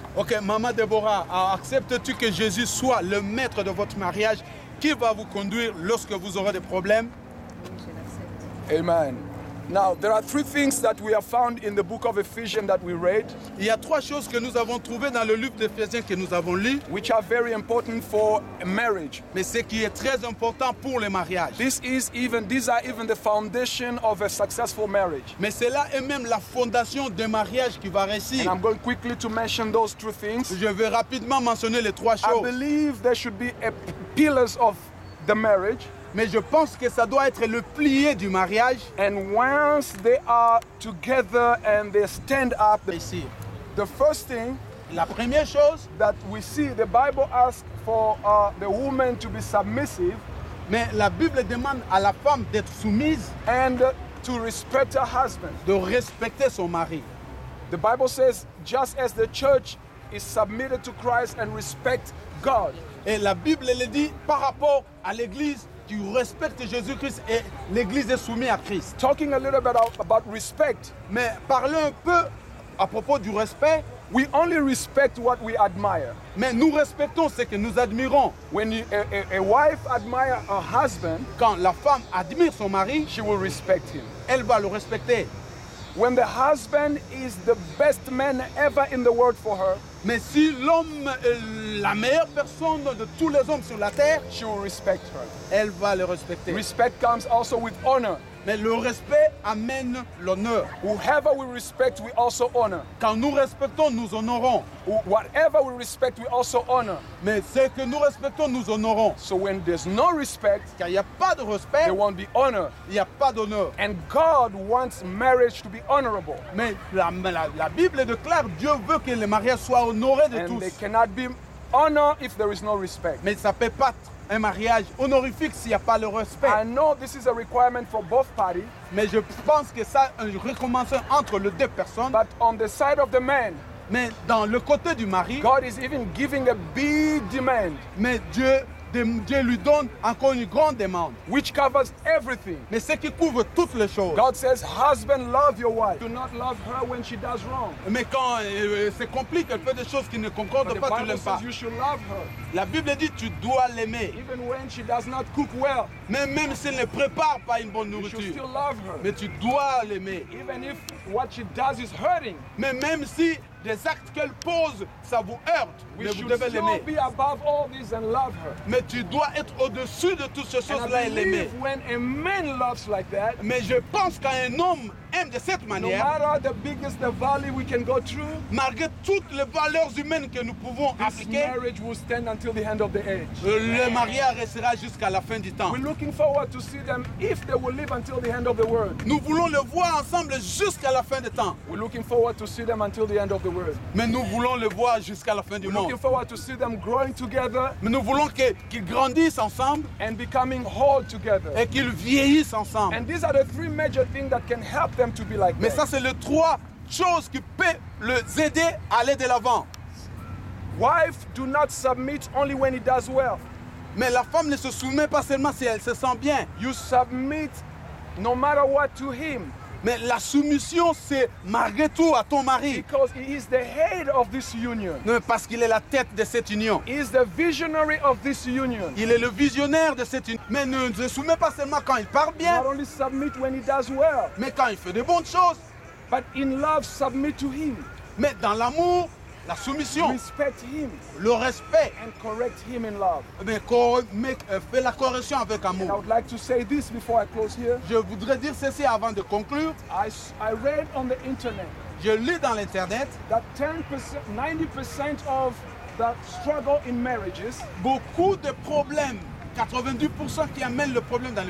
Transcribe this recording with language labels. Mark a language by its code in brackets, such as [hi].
[fr] Ok, Maman Déborah, acceptes-tu que Jésus soit le maître de votre mariage qui va vous conduire lorsque vous aurez des problèmes? [en] Amen. Now, there are three things that we have found in the book of Ephesians that we read, [fr] Il y a 3 choses que nous avons trouvées dans le livre d'Éphésiens que nous avons lu, [en] which are very important for a marriage. [fr] mais ce qui est très important pour le mariage. [en] These are even the foundation of a successful marriage. [fr] Mais c'est là et même la fondation d'un mariage qui va réussir. [en] And I'm going quickly to mention those two things. [fr] Je vais rapidement mentionner les 3 [en] I [fr] choses. [en] believe there should be pillars of the marriage. [fr] Mais je pense que ça doit être le pilier du mariage. [en] And once they are together and they stand up, [fr] Ici. [en] the first thing [fr] La première chose, [en] that we see, the Bible asks for the woman to be submissive [fr] mais la Bible demande à la femme d'être soumise, [en] and to respect her husband. [fr] de respecter son mari. [en] The Bible says, just as the church is submitted to Christ and respect God, [fr] Et la Bible elle dit par rapport à l'Église, tu respectes Jésus-Christ et l'Église est soumise à Christ. [en] talking a little bit about respect, [fr] Mais parlons un peu à propos du respect, [en] we only respect what we admire. [fr] mais nous respectons ce que nous admirons. [en] When a wife admires her husband, [fr] Quand la femme admire son mari, [en] she will respect him. [fr] elle va le respecter. [en] When the husband is the best man ever in the world for her, [fr] Mais si l'homme est la meilleure personne de tous les hommes sur la terre, [en] she will respect her. [fr] elle va le respecter. [en] Respect comes also with honor. [fr] Mais le respect amène l'honneur. [en] Whoever we respect, we also honor. [fr] Quand nous respectons, nous honorons. [en] Whatever we respect, we also honor. [fr] Mais ce que nous respectons, nous honorons. [en] So when there's no respect, [fr] Car il n'y a pas de respect, [en] there won't be honor. [fr] il n'y a pas d'honneur. [en] And God wants marriage to be honorable. [fr] Mais la Bible est claire, Dieu veut que les mariages soient honorés de [en] And [fr] tous. [en] they cannot be honor if there is no respect. [fr] Mais ça ne peut pas être un mariage honorifique s'il n'y a pas le respect. [en] I know this is a requirement for both parties, [fr] Mais je pense que ça, un recommence entre les deux personnes. [en] but on the side of the man, [fr] Mais dans le côté du mari, [en] God is even giving a big demand, [fr] mais Dieu lui donne encore une grande demande. [en] which covers everything. [fr] Mais ce qui couvre toutes les choses. [en] God says, husband, love your wife. Do not love her when she does wrong. [fr] Mais quand c'est compliqué, elle fait des choses qui ne [en] But [fr] concordent [en] the [fr] pas, tu [en] Bible [fr] l'aimes pas. [en] says you should love her, [fr] La Bible dit tu dois l'aimer. [en] even when she does not cook well. [fr] Mais même s'il ne prépare pas une bonne [en] You should [fr] nourriture. [en] still love her, [fr] Mais tu dois l'aimer. [en] even if what she does is hurting. [fr] Mais même si des actes qu'elle pose, ça vous heurte, [en] We [fr] mais vous [en] should [fr] devez [en] still [fr] l'aimer. [en] be above all this and love her. [fr] Mais tu dois être au-dessus de toutes ces [en] And [fr] choses-là [en] I [fr] et l'aimer. [en] believe when a man loves like that, [fr] Mais je pense qu'un homme aime de cette [en] no [fr] manière, [en] matter the biggest the valley we can go through, [fr] malgré toutes les valeurs humaines que nous pouvons [en] this [fr] appliquer, [en] marriage will stand until the end of the age. [fr] le mariage restera jusqu'à la fin du temps. [en] We're looking forward to see them if they will live until the end of the world. [fr] Nous voulons le voir ensemble jusqu'à la fin du temps. [en] We're looking forward to see them until the end of the world. [fr] Mais nous voulons le voir jusqu'à la fin du [en] We're [fr] monde. [en] looking forward to see them growing together [fr] Mais nous voulons qu'ils grandissent ensemble [en] and becoming whole together. [fr] et qu'ils vieillissent ensemble. [en] And these are the three major things that can help them to be like [fr] Mais [en] that. [fr] ça, c'est les trois choses qui peuvent les aider à aller de l'avant. [en] Wife do not submit only when he does well. [fr] Mais la femme ne se soumet pas seulement si elle se sent bien. [en] You submit no matter what to him [fr] Mais la soumission, c'est malgré tout à ton mari. [en] because he is the head of this union. [fr] Non, parce qu'il est la tête de cette union. [en] He is the visionary of this union. [fr] Il est le visionnaire de cette union. Mais ne se soumet pas seulement quand il parle bien, [en] Not only submit when he does well, [fr] mais quand il fait de bonnes choses. [en] but in love submit to him, [fr] Mais dans l'amour, la soumission, [en] respect him, [fr] le respect, [en] and correct him in love. [fr] fait la correction avec [en] And I [fr] amour. [en] would like to say this before I close here. [fr] Je voudrais dire ceci avant de conclure. [en] I read on the internet [fr] Je lis dans l'internet, [en] that 10%, 90% of the struggle in marriages [fr] beaucoup de problèmes, 90% qui amènent le problème dans le